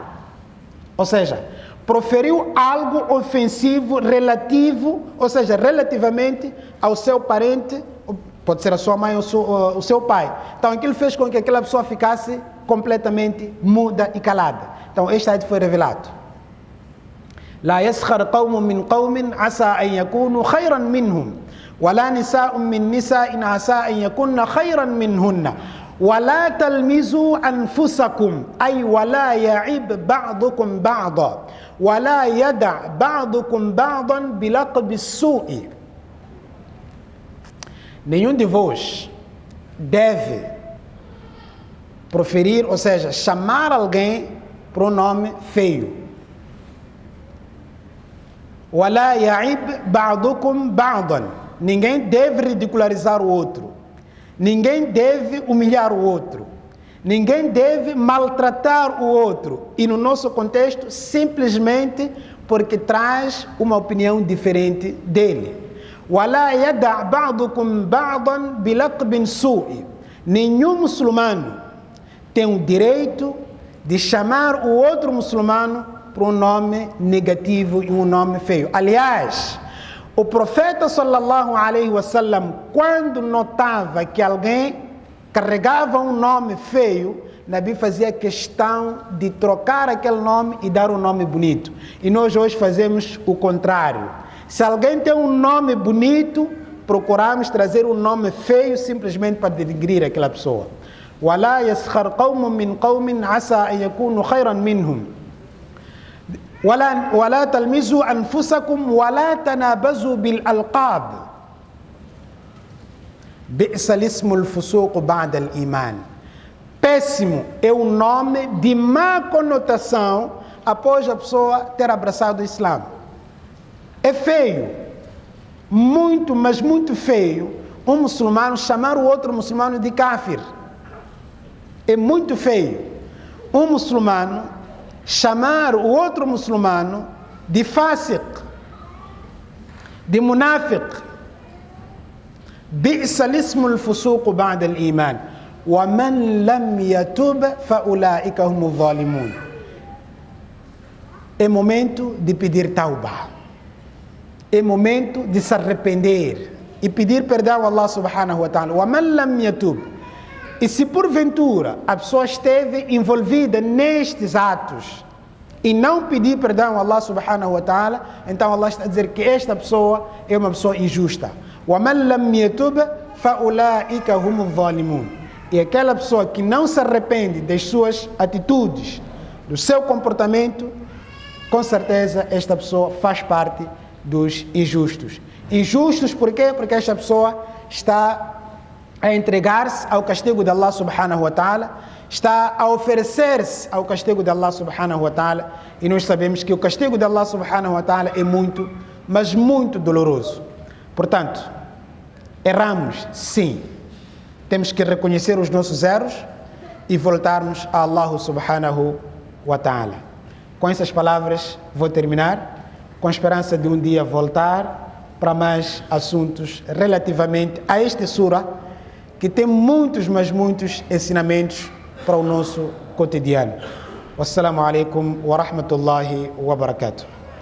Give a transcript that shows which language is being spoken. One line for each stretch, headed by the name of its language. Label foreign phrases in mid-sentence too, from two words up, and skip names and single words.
Portuguese: Ou seja, proferiu algo ofensivo relativo, ou seja, relativamente ao seu parente, pode ser a sua mãe ou o seu pai. Então aquilo fez com que aquela pessoa ficasse completamente muda e calada. Então este ayat foi revelado.
Arabic: لا يسخر قوم من قوم عسى أن يكونوا خيرا منهم ولا نساء من نساء عسى أن يكون خيرا منهن ولا تلمزوا أنفسكم أي ولا يعب بعضكم بعضا ولا يدع بعضكم بعضا بلقب السوء.
Portuguese: Nenhum de vós deve proferir, ou seja, chamar alguém por um nome feio.
Arabic: وَلَا يَعِبْ بَعْضُكُمْ بَعْضًا.
Portuguese: Ninguém deve ridicularizar o outro. Ninguém deve humilhar o outro. Ninguém deve maltratar o outro. E no nosso contexto, simplesmente porque traz uma opinião diferente dele.
Arabic: وَلَا يَدَعْ بَعْضُكُمْ بَعْضًا بِلَقْبٍ سُوءٍ.
Portuguese: Nenhum muçulmano tem o direito de chamar o outro muçulmano por um nome negativo e um nome feio. Aliás, o profeta
Arabic: صلى الله عليه وسلم,
Portuguese: quando notava que alguém carregava um nome feio, Nabi fazia questão de trocar aquele nome e dar um nome bonito. E nós hoje fazemos o contrário. Se alguém tem um nome bonito, procuramos trazer um nome feio simplesmente para denigrir aquela pessoa.
Arabic: وَلَا يَسْخَرْ قَوْمٌ مِّنْ قَوْمٍ عَسَىٰ أَن يَكُونُوا خَيْرًا مِّنْهُمْ ولا تلمزوا أنفسكم ولا تنابزوا بالألقاب بئس الاسم الفسوق بعد الإيمان.
Portuguese: Péssimo é o nome de má conotação após a pessoa ter abraçado o Islã. É feio, muito, mas muito feio, um muçulmano chamar o outro muçulmano de kafir. É muito feio um muçulmano chamar o outro muçulmano de fásiq, de munafiq.
Arabic: بئس الاسم الفسوق بعد الإيمان ومن لم يتب فأولئك هم الظالمون.
Portuguese: É momento de pedir tauba. É momento de se arrepender e pedir perdão a
Arabic: الله سبحانه وتعالى. ومن لم يتب.
Portuguese: E se porventura a pessoa esteve envolvida nestes atos e não pedir perdão a
Arabic: الله سبحانه وتعالى,
Portuguese: então Allah está a dizer que esta pessoa é uma pessoa injusta.
Arabic: وَمَنْ لَمْ يَتُبْ فَأُولَٰئِكَ هُمُ الظَّالِمُونَ.
Portuguese: E aquela pessoa que não se arrepende das suas atitudes, do seu comportamento, com certeza esta pessoa faz parte dos injustos. Injustos por quê? Porque esta pessoa está a entregar-se ao castigo de
Arabic: الله سبحانه وتعالى,
Portuguese: está a oferecer-se ao castigo de
Arabic: الله سبحانه وتعالى,
Portuguese: e nós sabemos que o castigo de
Arabic: الله سبحانه وتعالى
Portuguese: é muito, mas muito doloroso. Portanto, erramos, sim. Temos que reconhecer os nossos erros e voltarmos a
Arabic: الله سبحانه وتعالى.
Portuguese: Com essas palavras vou terminar, com a esperança de um dia voltar para mais assuntos relativamente a esta sura, que tem muitos, mas muitos ensinamentos para o nosso cotidiano.
Arabic: والسلام عليكم ورحمة الله وبركاته.